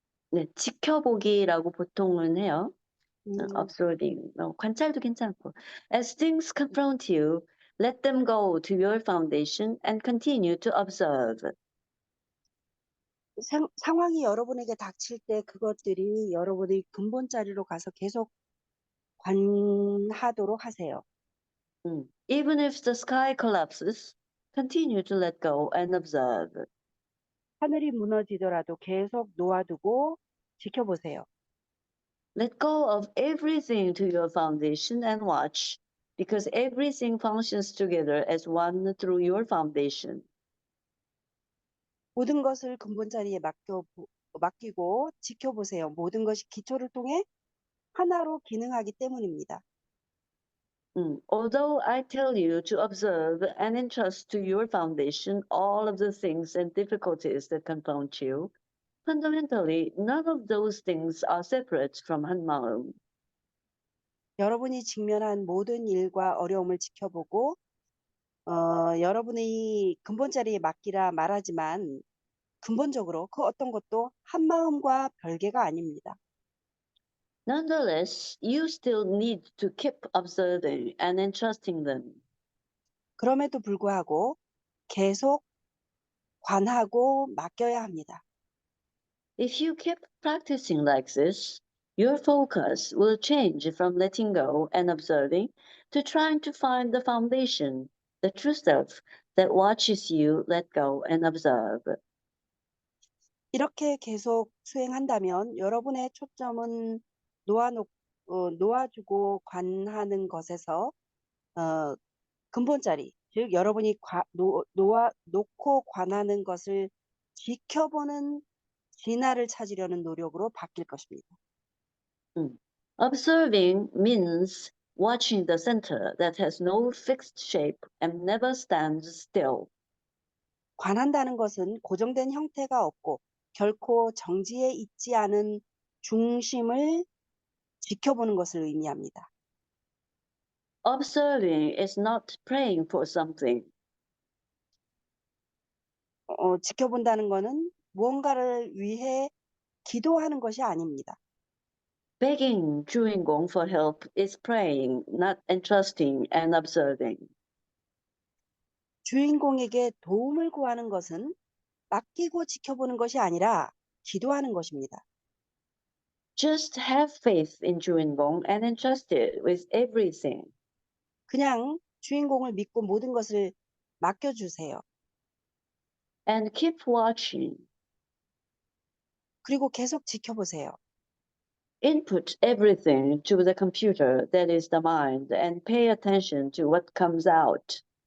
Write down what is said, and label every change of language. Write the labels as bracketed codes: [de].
[ko] 네, 지켜보기라고 보통은 해요. 음, [en] observing. [ko] 관찰도 괜찮고. [en] As things confront you, let them go to your foundation and continue to observe. [ko] 상황이 여러분에게 닥칠 때 그것들이 여러분의 근본 자리로 가서 계속 관하도록 하세요. [en] Even if the sky collapses, continue to let go and observe. [ko] 하늘이 무너지더라도 계속 놓아두고 지켜보세요. [en] Let go of everything to your foundation and watch, because everything functions together as one through your foundation. [ko] 모든 것을 근본 자리에 맡기고 지켜보세요. 모든 것이 기초를 통해 하나로 기능하기 때문입니다. [en] Although I tell you to observe and entrust to your foundation all of the things and difficulties that confront you, fundamentally, none of those things are separate from 한마음. [ko] 여러분이 직면한 모든 일과 어려움을 지켜보고 여러분의 근본 자리에 맡기라 말하지만 근본적으로 그 어떤 것도 한 마음과 별개가 아닙니다. [en] Nonetheless, you still need to keep observing and entrusting them. [ko] 그럼에도 불구하고 계속 관하고 맡겨야 합니다. [en] If you keep practicing like this, your focus will change from letting go and observing to trying to find the foundation, the true self that watches you let go and observe. [ko] 이렇게 계속 수행한다면 여러분의 초점은 놓아주고 관하는 것에서 근본 자리, 즉 여러분이 놓고 관하는 것을 지켜보는 진화를 찾으려는 노력으로 바뀔 것입니다. [en] Observing means watching the center that has no fixed shape and never stands still. [ko] 관한다는 것은 고정된 형태가 없고 결코 정지해 있지 않은 중심을 지켜보는 것을 의미합니다. [en] Observing is not praying for something. [ko] 지켜본다는 것은 무언가를 위해 기도하는 것이 아닙니다. [en] Begging 주인공 for help is praying, not entrusting and observing. [ko] 주인공에게 도움을 구하는 것은 맡기고 지켜보는 것이 아니라 기도하는 것입니다. [en] Just have faith in 주인공 and entrust it with everything. [ko] 그냥 주인공을 믿고 모든 것을 맡겨주세요. [en] And keep watching. [ko] 그리고 계속 지켜보세요. [en] Input everything to the computer that is the mind and pay attention to what comes out.